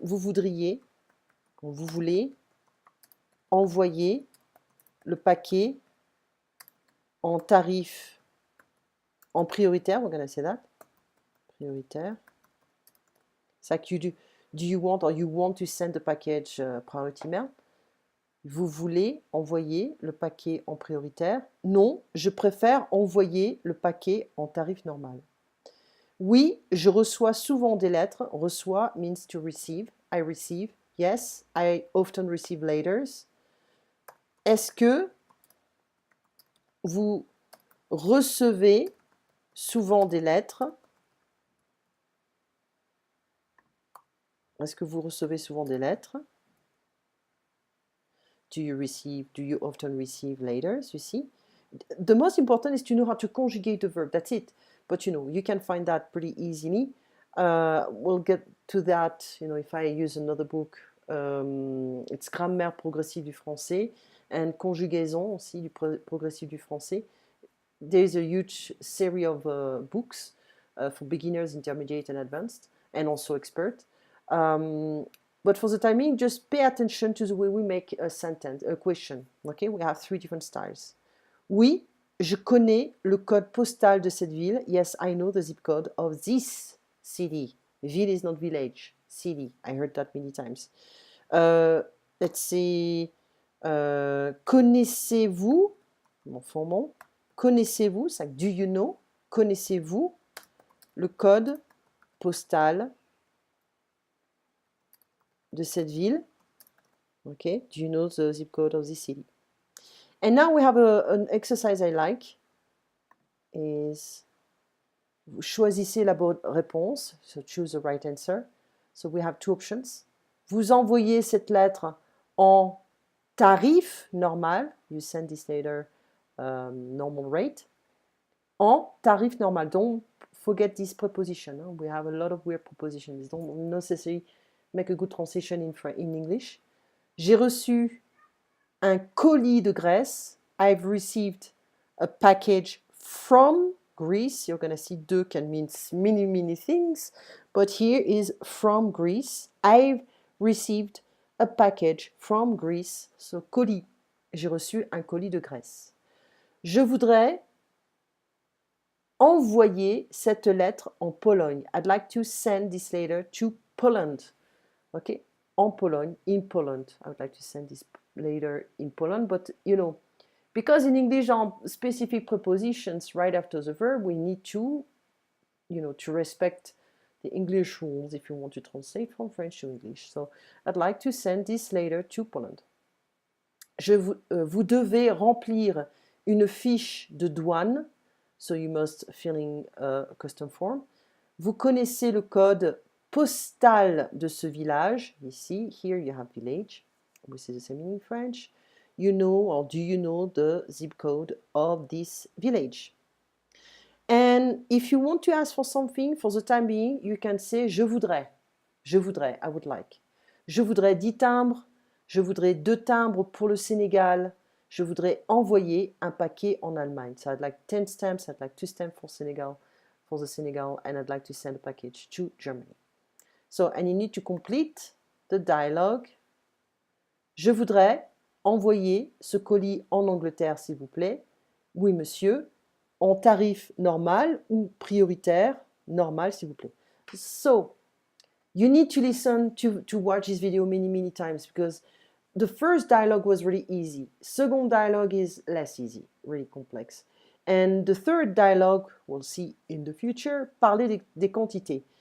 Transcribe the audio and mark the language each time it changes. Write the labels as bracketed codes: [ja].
[fr] Vous voudriez, vous voulez envoyer le paquet en tarif, en prioritaire, [en] we're going to say that. [fr] Prioritaire. [en] It's like you do you want, or you want to send the package priority mail? [fr] Vous voulez envoyer le paquet en prioritaire? Non, je préfère envoyer le paquet en tarif normal. Oui, je reçois souvent des lettres. [en] Reçoit means to receive. I receive. Yes, I often receive letters. [fr] Est-ce que vous recevez souvent des lettres? Est-ce que vous recevez souvent des lettres? [en] Do you often receive letters, you see? The most important is to know how to conjugate the verb, that's it. But you can find that pretty easily. We'll get to that, if I use another book. [fr] It's Grammaire progressive du français and conjugaison aussi du progressif du français. [en] There's a huge series of books for beginners, intermediate, and advanced, and also expert. But for the timing, just pay attention to the way we make a sentence, a question. Okay, we have 3 different styles. [fr] Oui, je connais le code postal de cette ville. [en] Yes, I know the zip code of this city. Ville is not village. City. I heard that many times. Let's see. [fr] Connaissez-vous? Mon formant. Connaissez-vous? C'est [en] do you know? [fr] Connaissez-vous le code postal de cette ville? [en] Okay. Do you know the zip code of this city? And now we have an exercise I like. [fr] Is vous choisissez la bonne réponse. [en] So choose the right answer. So we have 2 options. [fr] Vous envoyez cette lettre en tarif normal. [en] You send this letter normal rate. [fr] En tarif normal. [en] Don't forget this preposition. Huh? We have a lot of weird prepositions. Don't necessarily make a good translation in English. [fr] J'ai reçu un colis de Grèce. [en] I've received a package from Greece. You're going to see de can mean many, many things. But here is from Greece. I've received a package from Greece. So, colis. [fr] J'ai reçu un colis de Grèce. Je voudrais envoyer cette lettre en Pologne. [en] I'd like to send this letter to Poland. Okay? [fr] En Pologne, [en] in Poland. I would like to send this later in Poland, but you know, because in English on specific prepositions right after the verb, we need to, you know, to respect the English rules if you want to translate from French to English. So I'd like to send this later to Poland. [fr] Vous devez remplir une fiche de douane, [en] so you must fill in a custom form. [fr] Vous connaissez le code postal de ce village. [en] Ici, here you have village. We see the same in French. You know, or do you know the zip code of this village? And if you want to ask for something, for the time being, you can say [fr] je voudrais. [en] Je voudrais, I would like. [fr] Je voudrais 10 timbres. Je voudrais 2 timbres pour le Sénégal. Je voudrais envoyer un paquet en Allemagne. [en] So I'd like 10 stamps, I'd like 2 stamps for the Senegal, and I'd like to send a package to Germany. So, and you need to complete the dialogue. [fr] Je voudrais envoyer ce colis en Angleterre, s'il vous plaît. Oui, monsieur. En tarif normal ou prioritaire, normal, s'il vous plaît. [en] So, you need to listen to watch this video many times because the first dialogue was really easy. Second dialogue is less easy, really complex. And the third dialogue, we'll see in the future, [fr] parler des quantités.